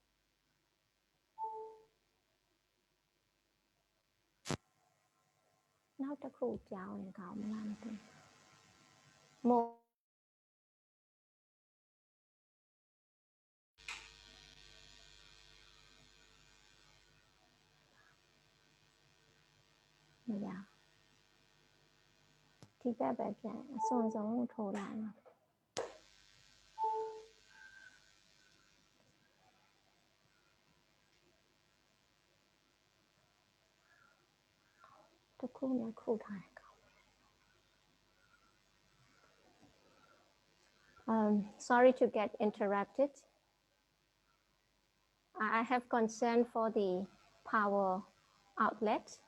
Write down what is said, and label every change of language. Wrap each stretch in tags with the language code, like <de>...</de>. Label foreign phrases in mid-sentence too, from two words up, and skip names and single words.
<en>Now the cool down and more. Yeah.</en> <my>ဒီဘက်ပဲပြန်အစွန်ဆုံးကိုထိုးလိုက်မှာတစ်ခုနဲ့ခုထားတယ်ကောင်း</my> <en>sorry to get interrupted. I have concern for the power outlet.</en>